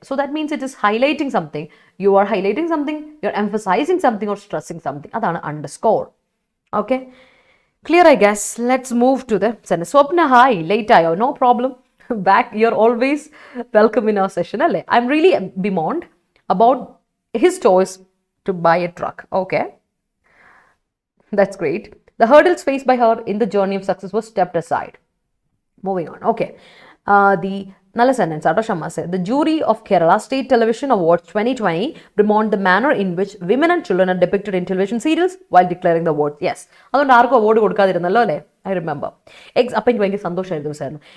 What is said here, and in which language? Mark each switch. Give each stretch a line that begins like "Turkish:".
English: So that means it is highlighting something, you are highlighting something, you are emphasising something or stressing something. അതാണ് underscore. Okay, clear I guess. Let's move to the sentence. Swapna, hi,
Malayalam: late ആയോ?
English: No problem, back, you are always welcome in our session അല്ലേ. I am really bemoaned about his choice to buy a truck. Okay, that's great. The hurdles faced by her in the journey of success was stepped aside. Moving on. Okay. The Nalla sentence, Adda Shamma said, the jury of Kerala State Television Awards 2020 bemoaned the manner in which women and children are depicted in television serials while declaring the awards. Yes.
Malayalam: അതുകൊണ്ട് ആർക്കും award കൊടുക്കാതിരുന്നല്ലോ അല്ലേ?
English: I remember.
Malayalam: അപ്പം എനിക്ക് ഭയങ്കര സന്തോഷമായിരുന്നു ദിവസമായിരുന്നു.